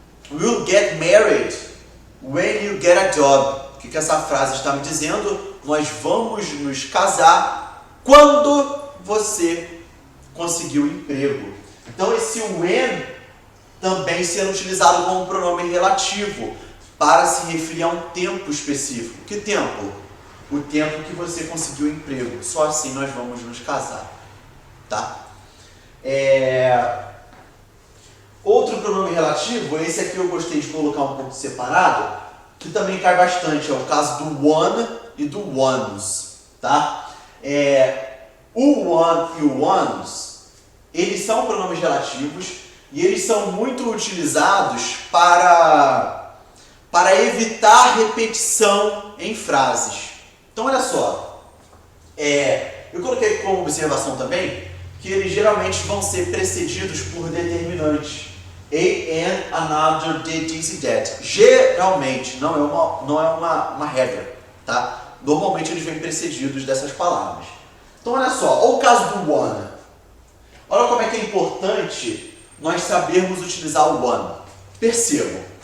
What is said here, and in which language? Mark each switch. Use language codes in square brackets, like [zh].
[en] We'll get married when you get a job. [pt] O que essa frase está me dizendo? Nós vamos nos casar quando você conseguir o emprego. Então esse when também sendo utilizado como pronome relativo para se referir a um tempo específico. Que tempo? O tempo que você conseguiu o emprego. Só assim nós vamos nos casar, tá? Outro pronome relativo, esse aqui eu gostei de colocar um pouco separado, que também cai bastante, é o caso do one e do ones, tá? O one e o ones, eles são pronomes relativos e eles são muito utilizados para evitar repetição em frases. Então olha só, eu coloquei como observação também que eles geralmente vão ser precedidos por determinantes. [en] A, an, another, did, this e that. [pt] Geralmente, não é uma regra, tá? Normalmente eles vêm precedidos dessas palavras. Então olha só, olha o caso do one. Olha como é que é importante nós sabermos utilizar o one. Percebam.